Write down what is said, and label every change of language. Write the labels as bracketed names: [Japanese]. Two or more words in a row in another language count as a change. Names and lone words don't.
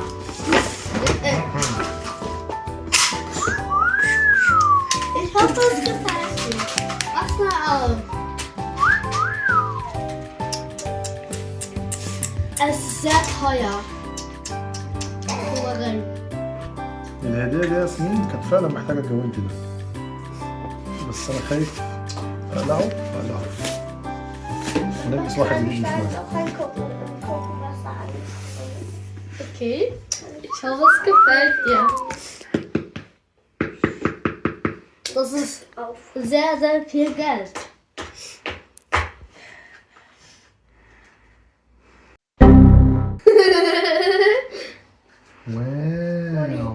[German] Ich hoffe, es gefällt dir. Mach's mal auf. Es ist sehr teuer. Ohren. [Arabic] الهدية دي يا ياسمين كانت فعلا محتاجة الجوانتي ده. بس أنا خايف أقلعه. نلبس واحد جديد مش مهم. [German] Okay. Ich hoffe, es gefällt dir. Das ist sehr, sehr viel Geld. [Arabic] واو.